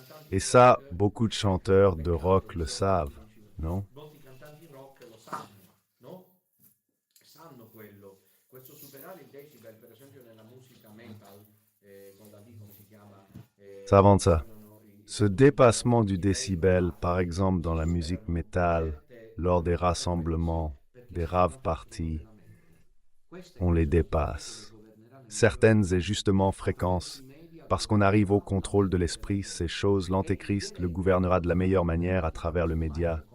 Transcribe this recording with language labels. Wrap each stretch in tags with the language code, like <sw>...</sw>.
<fr>Et ça, beaucoup de chanteurs de rock le savent, non?</fr> <it>Molti cantanti rock lo sanno, no? Sanno quello. Questo superare il decibel, per esempio nella musica metal, con la D come si chiama?</it> <fr>Ça avance ça. Ce dépassement du décibel, par exemple dans la musique métal, lors des rassemblements, des rave parties, on les dépasse. Certaines et justement fréquences, parce qu'on arrive au contrôle de l'esprit, ces choses, l'Antéchrist le gouvernera de la meilleure manière à travers le média.</fr>